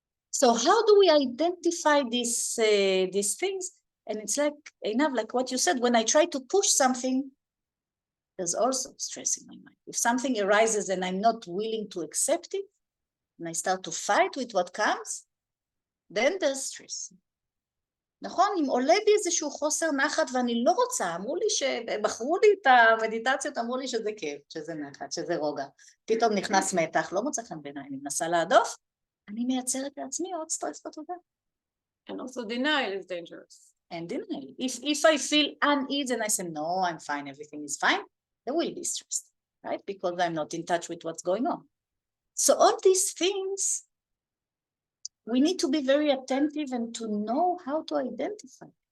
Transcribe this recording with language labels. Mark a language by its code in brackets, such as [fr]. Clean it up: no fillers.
[en] So how do we identify these things? And it's like enough, like what you said, when I try to push something, there's also stress in my mind. If something arises and I'm not willing to accept it, and I start to fight with what comes, then there's stress. [he] נכון, אם עולה בי איזשהו חוסר נחת ואני לא רוצה, אמרו לי שבחרו לי את המדיטציות, אמרו לי שזה כיף, שזה נחת, שזה רוגע. פתאום נכנס מתח, לא מוצא חן בעיניי, אני מנסה להדוף, אני מייצרת לעצמי עוד סטרס בתודעה. [en] And also denial is dangerous. And denial. If I feel uneasy and I say, no, I'm fine, everything is fine, there will be stress, right? Because I'm not in touch with what's going on. So all these things, we need to be very attentive and to know how to identify.